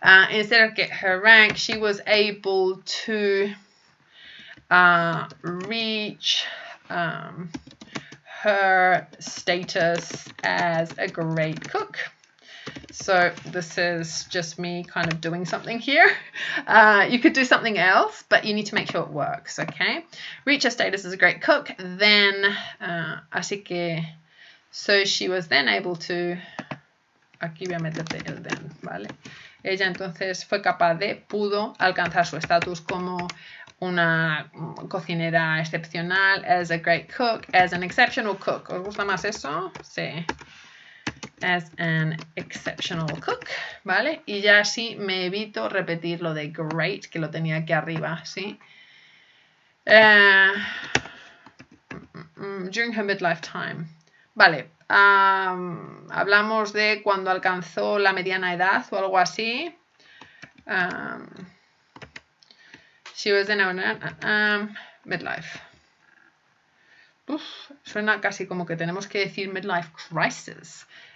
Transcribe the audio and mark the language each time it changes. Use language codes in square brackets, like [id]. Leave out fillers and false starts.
[en] Instead of get her rank, she was able to reach her status as a great cook. So this is just me kind of doing something here. You could do something else, but you need to make sure it works, okay? Reach her status as a great cook, then, [es] así que, [en] so she was then able to, [es] aquí voy a meterte el [en] then, [es] ¿vale? Ella entonces fue capaz de, pudo alcanzar su estatus como una cocinera excepcional, [en] as a great cook, as an exceptional cook. [es] ¿Os gusta más eso? Sí. [en] As an exceptional cook, [es] ¿vale? Y ya así me evito repetir lo de great, que lo tenía aquí arriba, ¿sí? [en] During her midlife time. [es] Vale, hablamos de cuando alcanzó la mediana edad o algo así. [en] She was in a midlife. [es] Uf, suena casi como que tenemos que decir midlife crisis.